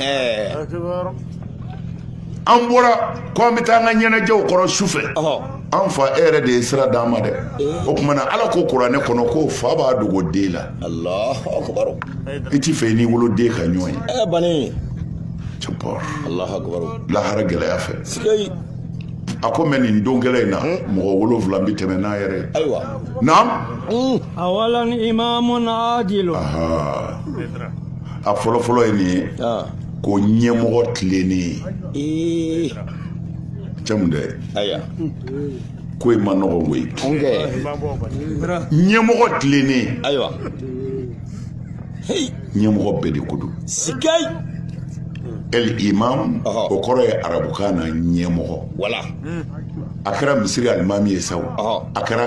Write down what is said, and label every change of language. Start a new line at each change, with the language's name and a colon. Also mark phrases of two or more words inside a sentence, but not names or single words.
Bambara: an bɔra ko an bɛ taa an ka ɲɛnajɛw kɔrɔ su fɛ an fa e yɛrɛ de ye sira d'an ma dɛ o tuma na ala ko kuranɛ kɔnɔ ko fa b'a dogo den la i ti fɛ i n'i wolo den ka ɲɔgɔn ye lahara gɛlɛya fɛ a ko mɛ nin don gɛlɛn in na mɔgɔ 7 bi tɛmɛ n'a yɛrɛ ye naam
Arabic: أولاً إمامٌ عادل
Bambara: a fɔlɔfɔlɔ ye nin ye ko ɲɛmɔgɔ tilennen cɛmu dɛ ko i ma nɔgɔ koyi ɲɛmɔgɔ tilennen ɲɛmɔgɔ bɛɛ de ko don
Arabic: الإمام
Bambara: o kɔrɔ ye arabukan na ɲɛmɔgɔ a kɛra misiri alimami ye sa a kɛra